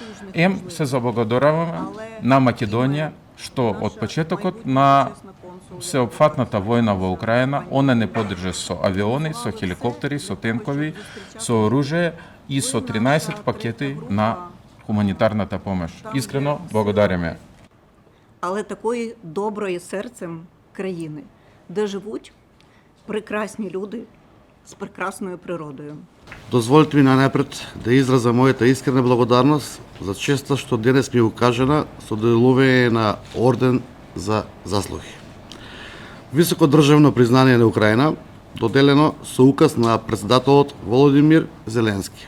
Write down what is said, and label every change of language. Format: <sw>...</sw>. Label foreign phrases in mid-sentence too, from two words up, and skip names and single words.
<mk>Се заблагодаруваме на Македонија, што од почетокот на сеопфатната војна во Украина, она не поддржа со авиони, со хеликоптери, со тенкови, со оружје и со 13 пакети на хуманитарната помош. Искрено благодариме.</mk> <uk>Але такої доброї серцем країни, де живуть прекрасні люди з прекрасною природою.</uk> <mk>Дозволите ми најнапред да изразам мојата искрена благодарност за честа што денес ми е укажена со доделување на орден за заслуги. Високо државно признание на Украина, доделено со указ на председателот Володимир Зеленски.</mk>